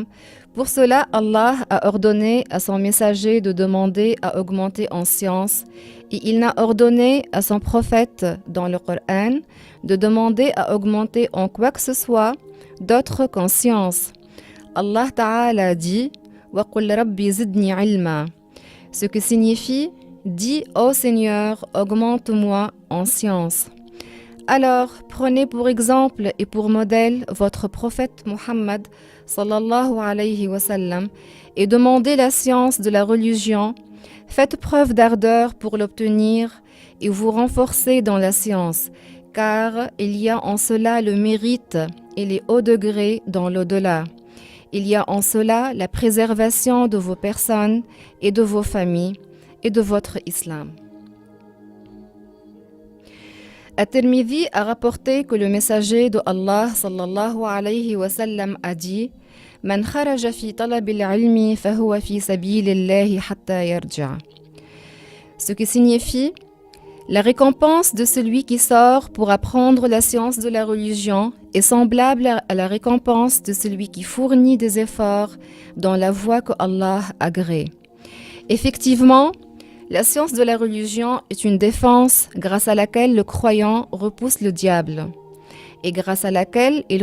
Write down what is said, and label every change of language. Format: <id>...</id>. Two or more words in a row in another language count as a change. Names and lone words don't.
<fr>Pour cela, Allah a ordonné à son messager de demander à augmenter en science et il n'a ordonné à son prophète dans le Coran de demander à augmenter en quoi que ce soit d'autre qu'en science. Allah Ta'ala dit «</fr> <ar>وقل رب زدني علما</ar> <fr>» ce qui signifie « Dis, ô Seigneur, augmente-moi en science ». Alors, prenez pour exemple et pour modèle votre prophète Muhammad</fr> <ar>صلى الله عليه وسلم</ar> <fr>et demandez la science de la religion. Faites preuve d'ardeur pour l'obtenir et vous renforcez dans la science, car il y a en cela le mérite et les hauts degrés dans l'au-delà. Il y a en cela la préservation de vos personnes et de vos familles et de votre islam. At-Tirmidhi a rapporté que le messager de Allah</fr> <ar>صلى الله عليه وسلم</ar> <fr>a dit «</fr> <ar>من خرج في طلب العلم فهو في سبيل الله حتى يرجع</ar> <fr>» ce qui signifie la récompense de celui qui sort pour apprendre la science de la religion est semblable à la récompense de celui qui fournit des efforts dans la voie que Allah agrée. Effectivement, la science de la religion est une défense grâce à laquelle le croyant repousse le diable et grâce à laquelle il</fr>